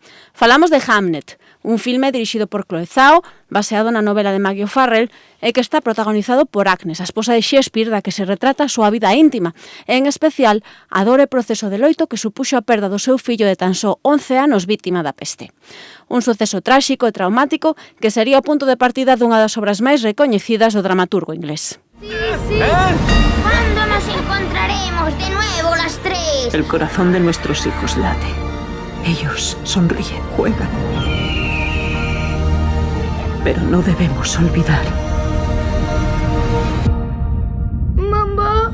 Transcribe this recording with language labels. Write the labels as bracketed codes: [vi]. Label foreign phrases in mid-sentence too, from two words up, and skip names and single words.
[gl] Falamos de Hamnet, un filme dirixido por Chloe Zhao, baseado na novela de Maggie O'Farrell e que está protagonizado por Agnes, a esposa de Shakespeare, da que se retrata a súa vida íntima, e en especial a dor e proceso de loito que supuxo a perda do seu fillo de tan só 11 anos vítima da peste. Un suceso tráxico e traumático que sería o punto de partida dunha das obras máis recoñecidas do dramaturgo inglés. [es] Sí, sí. ¿Cuándo nos encontraremos de nuevo las tres? El corazón de nuestros hijos late. Ellos sonríen, juegan. Pero no debemos olvidar. Mamá.